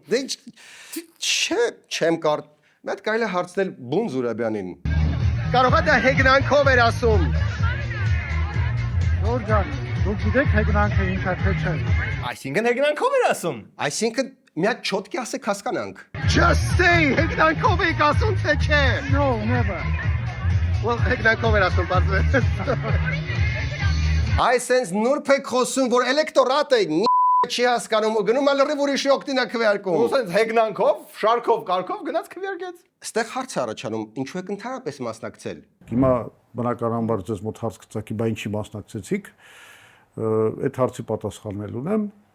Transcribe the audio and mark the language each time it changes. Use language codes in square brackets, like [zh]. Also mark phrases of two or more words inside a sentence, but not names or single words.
[hy] Դե չեմ կար։ Մեծ կարելի է հարցնել Բուն Զորաբյանին։ Կարող է դա հեգնանքով էր ասում։ Ժորժան, դուք գիտեք հեգնանքը ինչ է, թե չէ։ Այսինքն հեգնանքով էր ասում։ Այսինքն մի հատ չոտքի ասեք հասկանանք։ [en] Just say [hy] հեգնանքով եք ասում, թե չէ։ [en] No, never. Well, [hy] հեգնանքով էր ասում, բարձր։ Այսենց նուրբ եք խոսում, որ էլեկտորատը չի հասկանում ու գնում է լրիվ ուրիշի օգտին է քվեարկում։ Ուսենց հեգնանքով, շարքով, կարգով գնաց քվեարկեց։ Այստեղ հարց է առաջանում, ինչու եք ընդհանրապես մասնակցել։ Հիմա բնականաբար ձեզ մոտ հարց կծակի, բա ինչի մասնակցեցիք։ Այդ հարցի պատասխանել ունեմ։